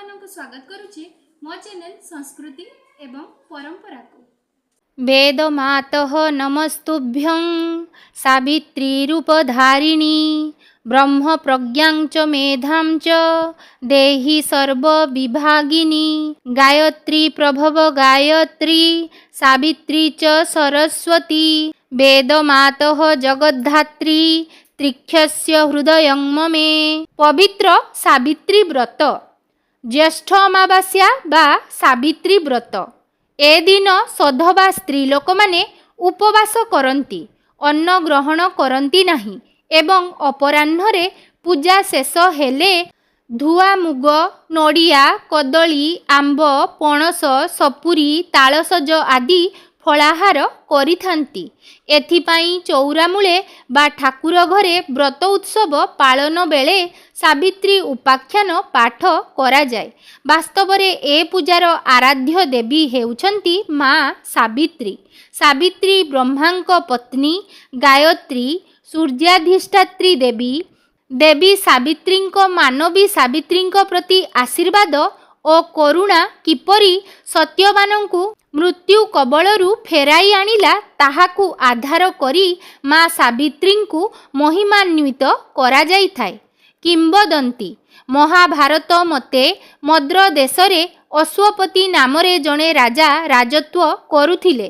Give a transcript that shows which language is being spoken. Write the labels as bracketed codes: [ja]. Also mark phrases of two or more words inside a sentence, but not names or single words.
[or] ସ୍ୱାଗତ କରୁଛି ମୋ ଚ୍ୟାନେଲ ସଂସ୍କୃତି ଏବଂ ପରମ୍ପରା କୁ। [sa] वेदमातः नमस्तुभ्यं सावित्री रूपधारिणी ब्रह्म प्रज्ञां च मेधां च देहि सर्वविभागिनी गायत्री प्रभव गायत्री सावित्री च सरस्वती वेदमातः जगद्धात्री त्रिक्षस्य हृदयं ममे। [or] ପବିତ୍ର ସାବିତ୍ରୀ ବ୍ରତ ଜ୍ୟେଷ୍ଠ ଅମାବାସ୍ୟା ବା ସାବିତ୍ରୀ ବ୍ରତ ଏ ଦିନ ସଧବା ସ୍ତ୍ରୀ ଲୋକ ମାନେ ଉପବାସ କରନ୍ତି, ଅନ୍ନ ଗ୍ରହଣ କରନ୍ତି ନାହିଁ ଏବଂ ଅପରାହ୍ନ ପୂଜା ଶେଷ ହେଲେ ଧୁଆ ମୁଗ ନଡ଼ିଆ କଦଳୀ ଆମ୍ବ ପଣସ ସପୁରୀ ତାଳସଜ ଆଦି ଫଳାହାର କରିଥାନ୍ତି। ଏଥିପାଇଁ ଚଉରା ମୂଳେ ବା ଠାକୁର ଘରେ ବ୍ରତ ଉତ୍ସବ ପାଳନ ବେଳେ ସାବିତ୍ରୀ ଉପାଖ୍ୟାନ ପାଠ କରା ଯାଏ। ବାସ୍ତବ ରେ ଏ ପୂଜାର ଆରାଧ୍ୟ ଦେବୀ ହେଉଛନ୍ତି ମା' ସାବିତ୍ରୀ। ସାବିତ୍ରୀ ବ୍ରହ୍ମାଙ୍କ ପତ୍ନୀ ଗାୟତ୍ରୀ ସୂର୍ଯ୍ୟାଧିଷ୍ଠାତ୍ରୀ ଦେବୀ। ଦେବୀ ସାବିତ୍ରୀଙ୍କ ମାନବୀ ସାବିତ୍ରୀଙ୍କ ପ୍ରତି ଆଶୀର୍ବାଦ ଓ କରୁଣା କିପରି ସତ୍ୟବାନଙ୍କୁ ମୃତ୍ୟୁ କବଳରୁ ଫେରାଇ ଆଣିଲା ତାହାକୁ ଆଧାର କରି ମା' ସାବିତ୍ରୀଙ୍କୁ ମହିମାନ୍ୱିତ କରା ଯାଇ ଥାଏ। କିମ୍ବଦନ୍ତୀ ମହାଭାରତ ମତେ ମଦ୍ର ଦେଶରେ ଅଶ୍ୱପତି ନାମରେ ଜଣେ ରାଜା ରାଜତ୍ୱ କରୁଥିଲେ।